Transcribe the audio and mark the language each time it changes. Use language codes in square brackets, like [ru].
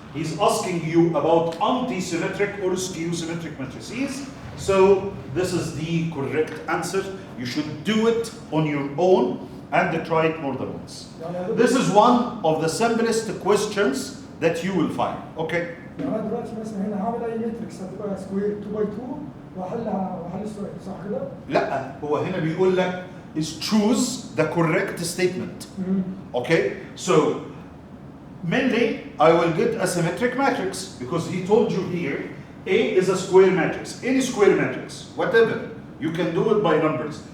[en] He's asking you about anti-symmetric or skew-symmetric matrices. So this is the correct answer. You should do it on your own and try it more than once. This is one of the simplest questions that you will find. Okay? [ar] يعني انا دلوقتي مثلا هنا هعمل اي ماتريكس هتبقى سكوير 2 باي 2 واحل السؤال صح كده؟ لا، هو هنا بيقول لك [en] is choose the correct statement. Okay? So mainly I will get a symmetric matrix because he told you here A is a square matrix. Any square matrix, whatever. You can do it by numbers.